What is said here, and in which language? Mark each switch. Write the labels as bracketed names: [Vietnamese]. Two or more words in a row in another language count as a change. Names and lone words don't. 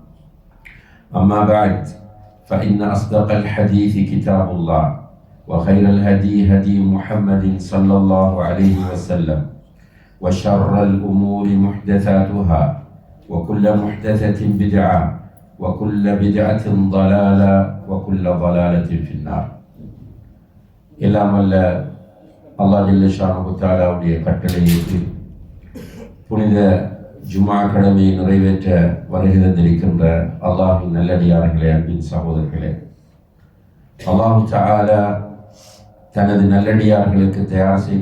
[Arabic] أما بعد فإن أصدق الحديث كتاب الله وخير الهدي هدي محمد صلى الله عليه وسلم وشر الأمور محدثاتها وكل محدثة بدعة وكل بدعة ضلالة وكل ضلالة في النار [Tamil] எல்லாம் அல்ல அல்லாஹ் [Arabic] جل شأنه [Tamil] தஆலாவுடைய கட்டளையை புனித ஜுமா கடமையை நிறைவேற்ற வருகை தந்திருக்கின்ற அல்லாஹ்வின் நல்லடியார்களே, அன்பின் சகோதரர்களே, அல்லாஹ் தஆலா தனது நல்லடியார்களுக்கு தயார் செய்து